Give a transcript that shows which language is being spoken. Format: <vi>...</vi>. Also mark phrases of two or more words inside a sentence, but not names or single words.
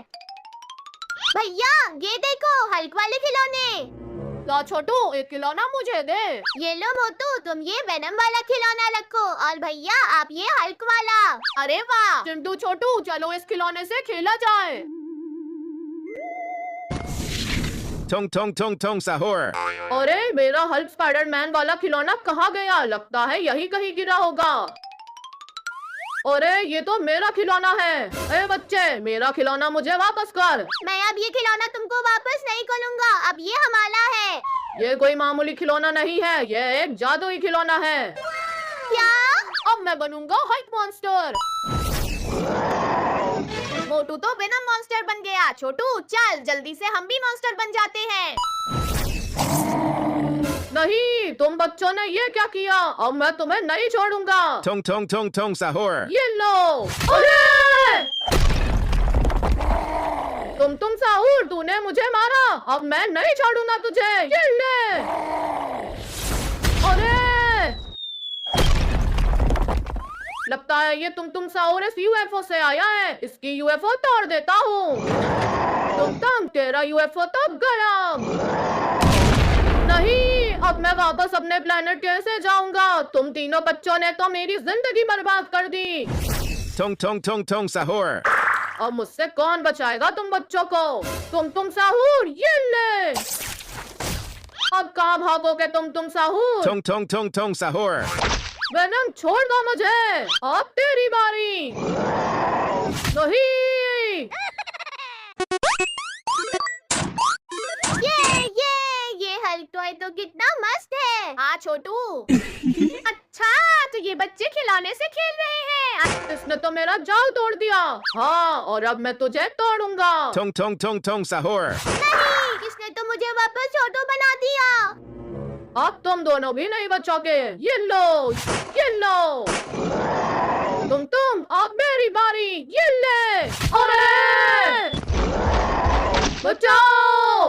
<hi>भैया ये देखो हल्क वाले खिलौने। क्या छोटू, एक खिलौना मुझे दे। ये लो मोटू, तुम ये वेनम वाला खिलौना रखो और भैया आप ये हल्क वाला। अरे वाह चिंटू छोटू, चलो इस खिलौने से खेला जाए। Tong tong tong tong sahur. अरे मेरा हल्क स्पाइडरमैन वाला खिलौना कहाँ गया? लगता है यही कहीं गिरा होगा। अरे ये तो मेरा खिलौना है। ए बच्चे, मेरा खिलौना मुझे वापस कर। मैं अब ये खिलौना तुमको वापस नहीं करूँगा, अब ये हमारा है। ये कोई मामूली खिलौना नहीं है, ये एक जादुई खिलौना है। क्या? अब मैं बनूंगा हल्क मॉन्स्टर। मोटू तो वेनम मॉन्स्टर बन गया। छोटू चल जल्दी से हम भी मॉन्स्टर बन जाते हैं। नहीं, तुम बच्चों ने ये क्या किया? अब मैं तुम्हें नहीं छोड़ूंगा। Tong tong tong tong sahur. ये लो। अरे! तुम साहूर, तूने मुझे मारा। अब मैं नहीं छोड़ूंगा तुझे। ये ले। अरे! लगता है ये तुम साहूर इस यूएफओ से आया है। इसकी यूएफओ तोड़ देता हूँ। तेरा यूएफओ तो गरम। नहीं, अब मैं वापस अपने प्लेनेट कैसे जाऊंगा? तुम तीनों बच्चों ने तो मेरी जिंदगी बर्बाद कर दी। Tong tong tong tong sahur. अब मुझसे कौन बचाएगा तुम बच्चों को? तुम साहूर, ये ले। अब कहाँ भागोगे तुम साहूर? Tong tong tong tong sahur. वेनम छोड़ दो मुझे, अब तेरी बारी। नहीं। ये हल्क टॉय तो कितना मस्त है। हाँ छोटू। अच्छा तो ये बच्चे खिलौने से खेल रहे हैं। इसने तो मेरा जाल तोड़ दिया। हाँ, और अब मैं तुझे तोड़ूंगा। Tong tong tong tong sahur. नहीं, इसने तो मुझे वापस छोटू बना दिया। अब तुम दोनों भी नहीं बचोगे। ये लो, ये लो। तुम अब मेरी बारी। ये ले। अरे! बचाओ!</hi>